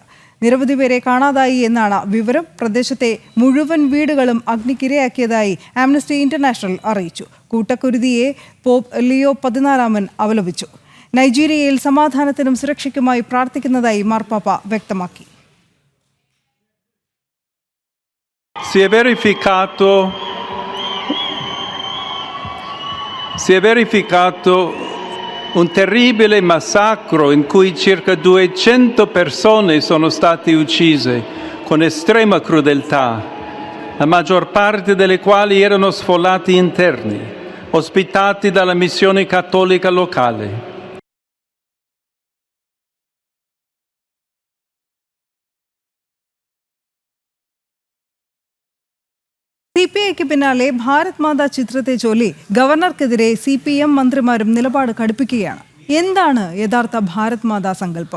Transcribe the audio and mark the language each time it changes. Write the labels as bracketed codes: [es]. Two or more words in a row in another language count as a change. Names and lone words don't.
[ml] നിരവധി പേരെ കാണാതായി എന്നാണ് വിവരം. പ്രദേശത്തെ മുഴുവൻ വീടുകളും അഗ്നിക്കിരയാക്കിയതായി ആംനസ്റ്റി ഇന്റർനാഷണൽ അറിയിച്ചു. കൂട്ടക്കുരുതിയെ പോപ്പ് ലിയോ 14 അപലപിച്ചു. നൈജീരിയയിൽ സമാധാനത്തിനും സുരക്ഷയ്ക്കുമായി പ്രാർത്ഥിക്കുന്നതായി മാർപ്പാപ്പ വ്യക്തമാക്കി. [it] Si è verificato un terribile massacro in cui circa 200 persone sono state uccise con estrema crudeltà, la maggior parte delle quali erano sfollati interni, ospitati dalla missione cattolica locale. [ml] CPIക്ക് പിന്നാലെ ഭാരത് മാതാ ചിത്രത്തെ ചൊല്ലി ഗവർണർക്കെതിരെ CPM മന്ത്രിമാരും നിലപാട് കടുപ്പിക്കുകയാണ്. എന്താണ് യഥാർത്ഥ ഭാരത് മാതാ സങ്കല്പം?